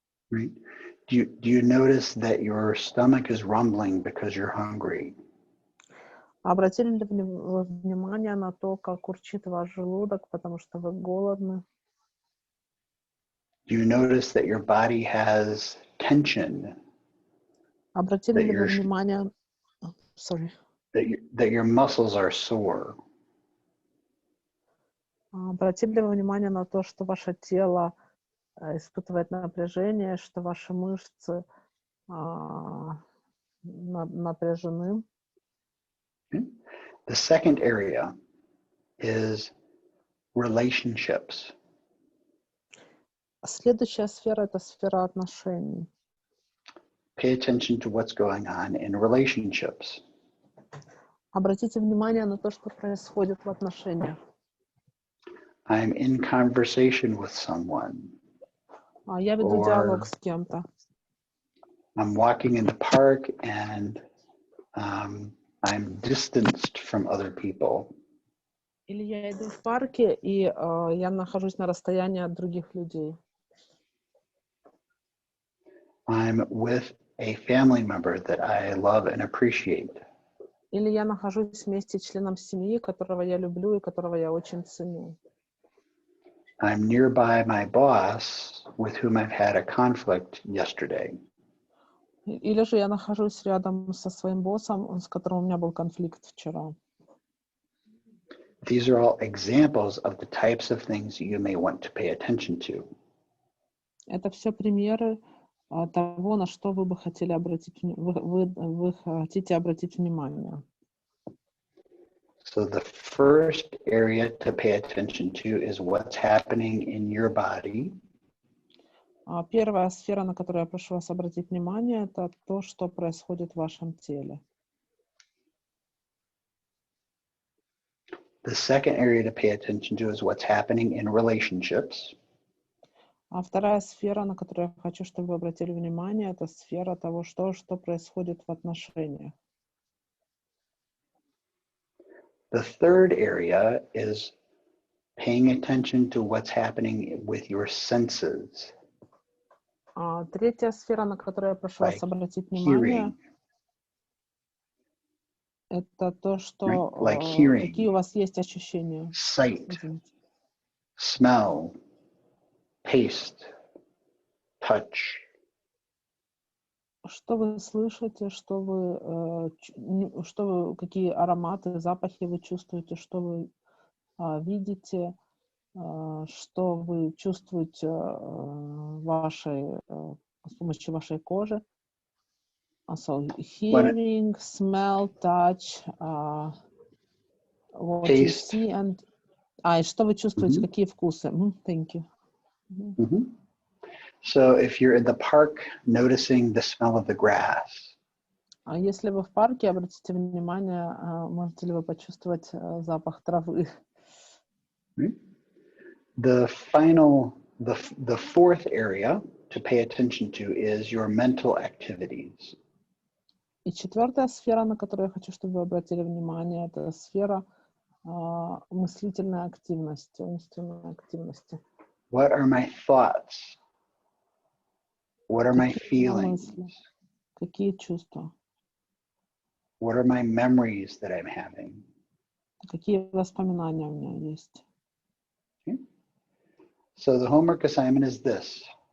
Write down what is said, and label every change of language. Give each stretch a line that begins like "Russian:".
English: Right? Do you notice that your stomach is rumbling because you're hungry?
Russian: Обратили ли вы внимание на то, как урчит ваш желудок, потому что вы голодны?
English: Do you notice that your body has tension?
Russian: Обратили ли вы внимание...
English: That your muscles are sore?
Russian: Обратили ли вы внимание на то, что ваше тело испытывает напряжение, что ваши мышцы напряжены?
English: The second area is relationships.
Russian: Следующая сфера — это сфера отношений.
English: Pay attention to what's going on in relationships.
Russian: Обратите внимание на то, что происходит в отношениях.
English: I'm in conversation with someone.
Russian: Я веду диалог с кем-то.
English: I'm walking in the park and I'm distanced from other people.
Russian: Или я иду в парке, и я нахожусь на расстоянии от других людей.
English: I'm with a family member that I love and appreciate.
Russian: Или я нахожусь вместе с членом семьи, которого я люблю и которого я очень ценю.
English: I'm nearby my boss with whom I've had a conflict yesterday.
Russian: Или же я нахожусь рядом со своим боссом, с которым у меня был конфликт вчера.
English: These are all examples of the types of things you may want to pay attention to.
Russian: Это все примеры того, на что вы бы хотели обратить, вы хотите обратить внимание.
English: So the first area to pay attention to is what's happening in your body.
Russian: Первая сфера, на которую я прошу вас обратить внимание, это то, что происходит в вашем теле.
English: The second area to pay attention to is what's happening in relationships.
Russian: А вторая сфера, на которую я хочу, чтобы вы обратили внимание, это сфера того, что происходит в отношениях.
English: The third area is paying attention to what's happening with your senses.
Russian: Третья сфера, на которую я прошу вас обратить внимание,
English: Hearing,
Russian: это то, что
English: like hearing,
Russian: какие у вас есть ощущения.
English: sight,
Russian: Извините.
English: smell, taste, touch.
Russian: Что вы слышите, какие ароматы, запахи вы чувствуете, что вы видите, что вы чувствуете с помощью вашей кожи.
English: So hearing, smell, touch, what you see and...
Russian: и что вы чувствуете, какие вкусы?
English: Thank you. So if you're in the park, noticing the smell of the grass.
Russian: Если вы в парке, обратите внимание, можете ли вы почувствовать запах травы?
English: The fourth area to pay attention to is your mental activities.
Russian: И четвертая сфера, на которую я хочу, чтобы вы обратили внимание, это сфера мыслительной активности, умственной активности.
English: What are my thoughts? What are my feelings?
Russian: Какие чувства?
English: What are my memories that I'm having?
Russian: Какие воспоминания у меня есть?
English: Okay. So the homework assignment is this.